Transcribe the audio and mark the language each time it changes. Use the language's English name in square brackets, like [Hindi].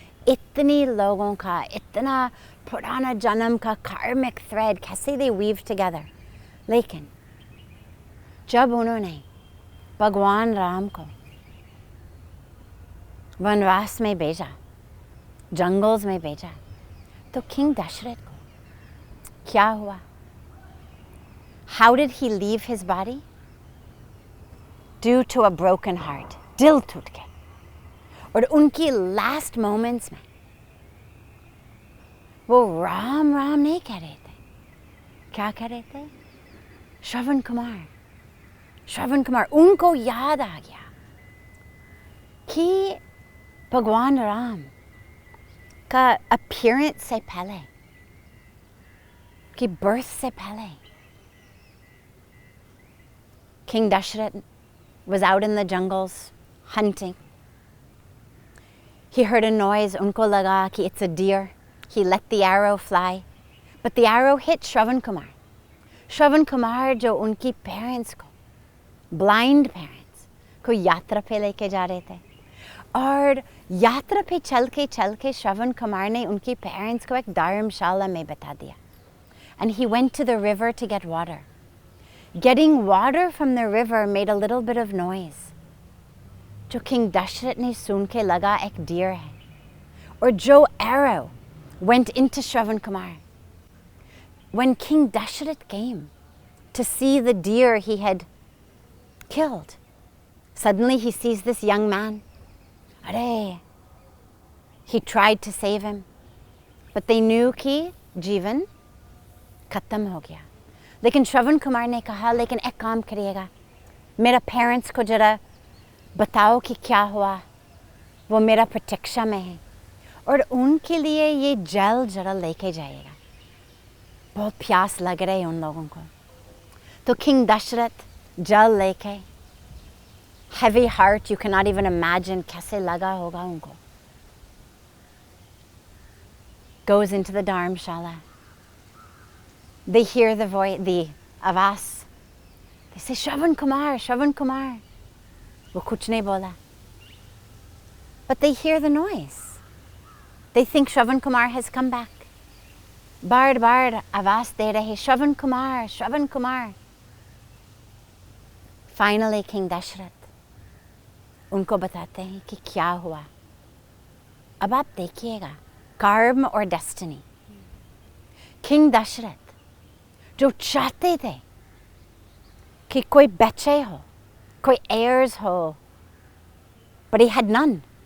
[Hindi] इतनी लोगों का, इतना पुराना जन्म का karmic thread कैसे [English] they weave together. [Hindi] लेकिन जब उन्होंने भगवान राम को वनवास में भेजा, जंगल्स में भेजा, तो किंग दशरथ को क्या हुआ? [English] How did he leave his body? Due to a broken heart. [Hindi] दिल टूट गया। और उनकी लास्ट मोमेंट्स में वो राम राम नहीं कह रहे थे। क्या कह रहे थे? श्रवण कुमार, श्रवण कुमार। उनको याद आ गया कि भगवान राम का अपीयरेंस से पहले, कि बर्थ से पहले, [English] King Dashrath was out in the jungles hunting. He heard a noise. [Hindi] उनको लगा कि [English] it's a deer. He let the arrow fly, but the arrow hit Shravan Kumar. [Hindi] Shravan Kumar जो उनकी parents को, [English] blind parents [Hindi] को यात्रा पे लेके जा रहे थे, और यात्रा पे चल के श्रवण कुमार ने उनकी पेरेंट्स को एक धर्मशाला में बता दिया। [English] and he went to the river to get water. Getting water from the river made a little bit of noise. [Hindi] जो King Dashrath ने सुन के लगा एक deer है. [English] Or जो arrow went into Shravan Kumar. When King Dashrath came to see the deer he had killed, suddenly he sees this young man. Arey! He tried to save him, but they knew [Hindi] कि जीवन खत्म हो गया. लेकिन श्रवण कुमार ने कहा, लेकिन एक काम करिएगा, मेरा पेरेंट्स को जरा बताओ कि क्या हुआ, वो मेरा प्रतीक्षा में है, और उनके लिए ये जल जरा लेके जाइएगा, बहुत प्यास लग रही है उन लोगों को. तो किंग दशरथ जल लेके, [English] heavy heart, you cannot even imagine [Hindi] कैसे लगा होगा उनको, [English] goes into the Dharamshala. They hear the voice, the avas. They say, Shravan Kumar, Shravan Kumar. [Hindi] वो कुछ नहीं बोला. [English] But they hear the noise. They think Shravan Kumar has come back. [Hindi] बार बार आवाज दे रहे, Shravan Kumar, Shravan Kumar. Finally, King Dashrath उनको बताते हैं कि क्या हुआ. अब आप देखिएगा, कर्म और डेस्टिनी. King Dashrath जो चाहते थे कि कोई बच्चे हो, कोई heirs हो, [English] but he had none.